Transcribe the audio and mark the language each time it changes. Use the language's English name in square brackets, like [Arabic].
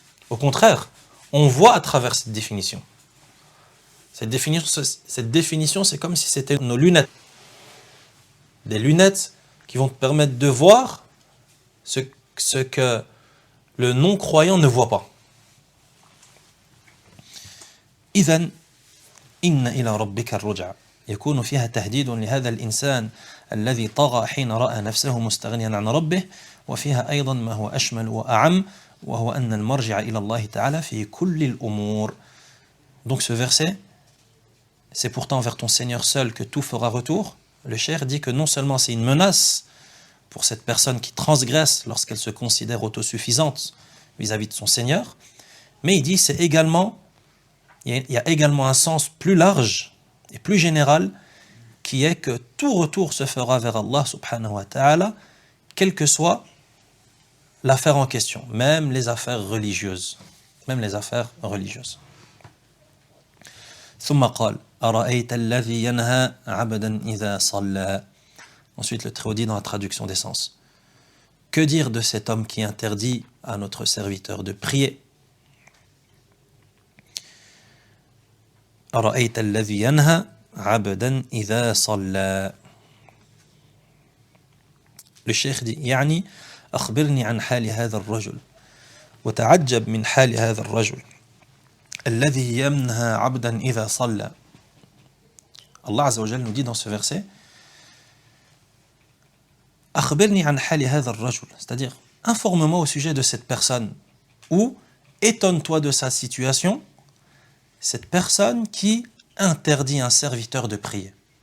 [French] Au contraire, on voit à travers cette définition. Cette définition, c'est comme si c'était nos lunettes. Des lunettes qui vont te permettre de voir ce que le non-croyant ne voit pas. [Arabic] إذن إن إلى ربك الرجع يكون فيها تهديد لهذا الإنسان الذي طغى حين رأى نفسه مستغنيا عن ربه وفيها أيضا ما هو أشمل وأعم وهو أن المرجع إلى الله تعالى في كل الأمور. [French] Donc ce verset, c'est pourtant vers ton Seigneur seul que tout fera retour. Le cheikh dit que non seulement c'est une menace pour cette personne qui transgresse lorsqu'elle se considère autosuffisante vis-à-vis de son Seigneur, mais il dit il y a également un sens plus large et plus général qui est que tout retour se fera vers Allah subhanahu wa ta'ala, quelle que soit l'affaire en question, même les affaires religieuses. Même les affaires religieuses. [Arabic] ثم قال أرأيت الذي ينهى عبدا إذا صلى. [French] Ensuite le très haut dit dans la traduction des sens. Que dire de cet homme qui interdit à notre serviteur de prier? [Arabic] أرأيت الذي ينهى عبدا إذا صلى. [French] Le cheikh dit [Arabic] يعني أخبرني عن حال هذا الرجل وتعجب من حال هذا الرجل الذي ينهى عبدا إذا صلى. [French] Allah Azza wa Jal nous dit dans ce verset [Arabic] أخبرني عن حال هذا الرجل, [French] c'est-à-dire informe-moi au sujet de cette personne, ou étonne-toi de sa situation, cette personne qui interdit un serviteur de prier.